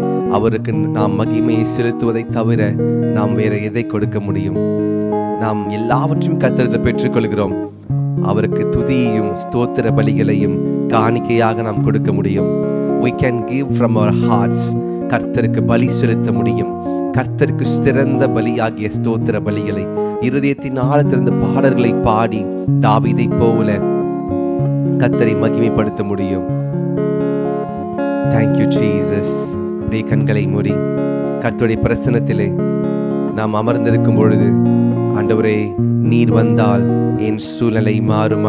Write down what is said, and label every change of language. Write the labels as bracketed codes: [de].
[ta] அவருக்கு நாம் மகிமையை செலுத்துவதை தவிர நாம் வேற எதை கொடுக்க முடியும்? நாம் எல்லாவற்றையும் கர்த்தரிடத்தில் பெற்றுக்கொள்கிறோம். அவருக்கு துதியையும் ஸ்தோத்திர பலிகளையும் காணிக்கையாக நாம் கொடுக்க முடியும். [en] We can give from our hearts. [ta] கர்த்தருக்கு பலி செலுத்த முடியும். கர்த்தருக்கு சிறந்த பலியாகிய ஸ்தோத்திர பலிகளை இருதயத்தின் ஆழத்திலிருந்து பாடல்களை பாடி தாவீதை போல கர்த்தரை மகிமைப்படுத்த முடியும். Thank you Jesus. அப்படியே கண்களை மூடி கர்த்தருடைய பிரசன்னத்திலே நாம் அமர்ந்திருக்கும் பொழுது, ஆண்டவரே நீர் வந்தால் என் சூழ்நிலை மாறும்.